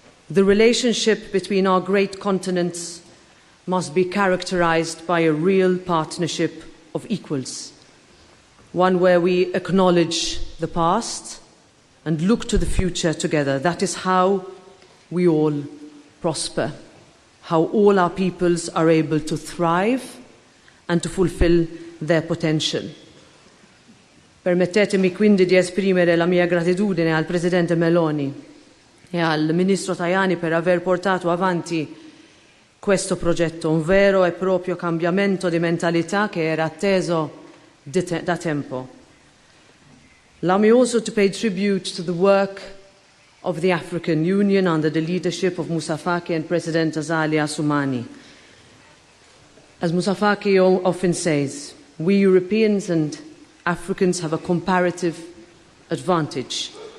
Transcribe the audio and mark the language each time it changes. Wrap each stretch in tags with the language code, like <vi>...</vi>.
<en>The relationship between our great continents must be characterized by a real partnership of equals, one where we acknowledge the past and look to the future together. That is how we all prosper, how all our peoples are able to thrive and to fulfill their potential.</en> <it>Permettetemi quindi di esprimere la mia gratitudine al Presidente Meloni e al Ministro Tajani per aver portato avanti questo progetto, un vero e proprio cambiamento di mentalità che era atteso da tempo.</it> <en>Allow me also to pay tribute to the work of the African Union under the leadership of Moussa Faki and President Azali Assoumani. As Moussa Faki often says, we Europeans and Africans have a comparative advantage.</en>